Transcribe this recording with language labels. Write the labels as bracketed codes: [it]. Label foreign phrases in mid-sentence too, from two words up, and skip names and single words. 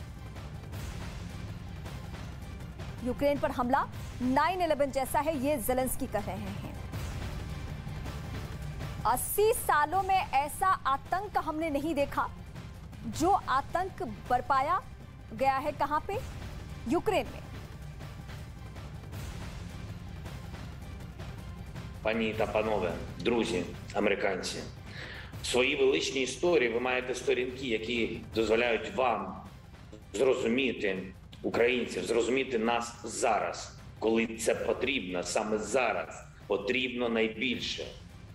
[hi] यूक्रेन पर हमला 9/11 जैसा है, ये ज़ेलेंस्की कह रहे हैं। 80 सालों में ऐसा आतंक हमने नहीं देखा। जो आतंक बरपाया गया है कहां पे? यूक्रेन में। [uk] Пані та панове, друзі, американці, в своїй величній історії ви маєте сторінки, які дозволяють вам зрозуміти українців, зрозуміти нас зараз, коли це потрібно, саме зараз потрібно найбільше.